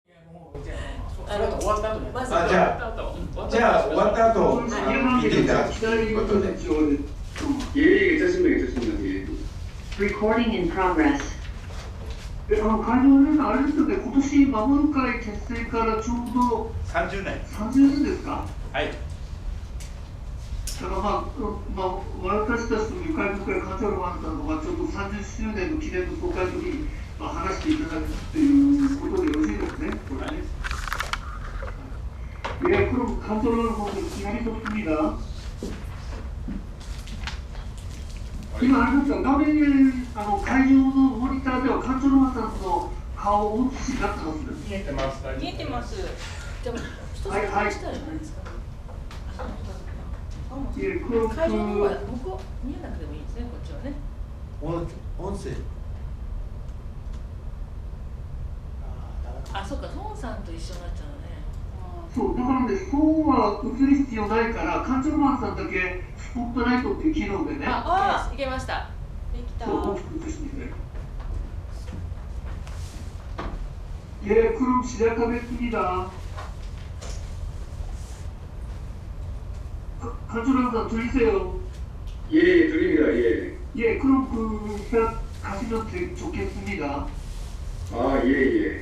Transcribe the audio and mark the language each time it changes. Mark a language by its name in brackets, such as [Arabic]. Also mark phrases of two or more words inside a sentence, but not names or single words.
[Japanese] それは終わった後に。まずじゃあ終わった後聞いていただくことで。 [Korean] 예, 괜찮습니다, 괜찮습니다. 예. [English] Recording in progress. [Japanese] 会場であれですよね、今年守る会結成からちょうど 30年。 30年ですか。はい。だから私たちという会会カンチャルマンさんのちょうど30周年の記念の総会の時に、話していただくということでよろしいですね、これね。 [Korean] 예, 그럼 간절한 것을 기다리셨습니다. 지금 알겠죠? [Japanese] 화면에 会場のモニターではカンチョロマさんの顔を映し出ってますね。見えてます。見えてます。じゃあ一つはいはいしたらいいですか。 [Korean] 예, 그럼 [Japanese] 会場の方は向こう見えなくてもいいですね、こっちはね。音声。あ、そうか、孫さんと一緒になっちゃうね。そうだからね、そうは映る必要ないから、カンチョロマンさんだけスポットライトっていう機能でね、あ、いけました。できた。そう大きく映してね。 [Korean] 예, 그럼 시작하겠습니다. 간초란사 들리세요? 예, 예, 들립니다, 예. 예, 그럼 가시면 좋겠습니다. 아, 예, 예.